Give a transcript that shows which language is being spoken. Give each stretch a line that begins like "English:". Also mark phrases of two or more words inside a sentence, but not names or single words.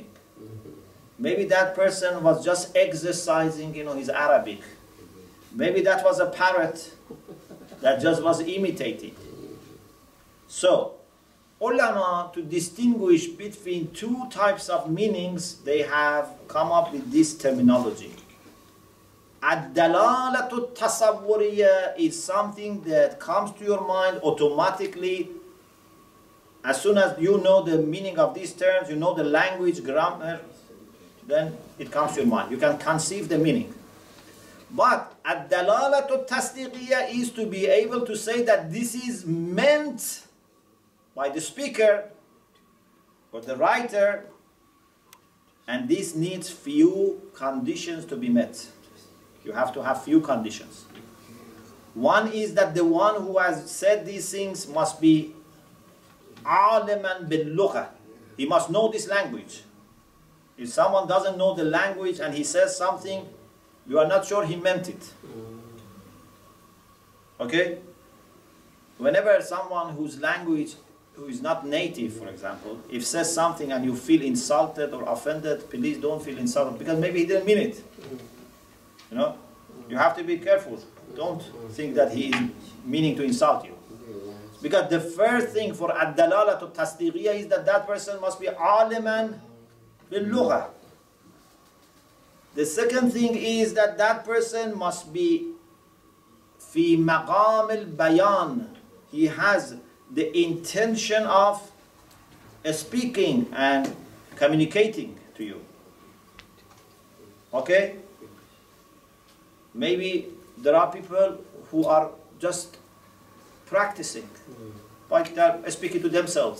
English: Maybe that person was just exercising, his Arabic. Maybe that was a parrot that just was imitating. So, ulama, to distinguish between two types of meanings, they have come up with this terminology.
Arabic: الدلالة التصورية
English: is something that comes to your mind automatically. As soon as you know the meaning of these terms, you know the language, grammar, then it comes to your mind. You can conceive the meaning. But
Arabic: الدلالة التصديقية
English: is to be able to say that this is meant by the speaker or the writer, and this needs few conditions to be met. You have to have few conditions. One is that the one who has said these things must be
Arabic: عالماً باللغة.
English: He must know this language. If someone doesn't know the language and he says something, you are not sure he meant it. Okay? Whenever someone whose language, who is not native, for example, if says something and you feel insulted or offended, please don't feel insulted, because maybe he didn't mean it. You have to be careful. Don't think that he is meaning to insult you. Because the first thing for
Arabic: الدلالة التصديقية
English: is that that person must be
Arabic: عالماً باللغة.
English: The second thing is that that person must be
Arabic: في مقام البيان.
English: He has the intention of speaking and communicating to you. Okay? Maybe there are people who are just practicing, like they're speaking to themselves.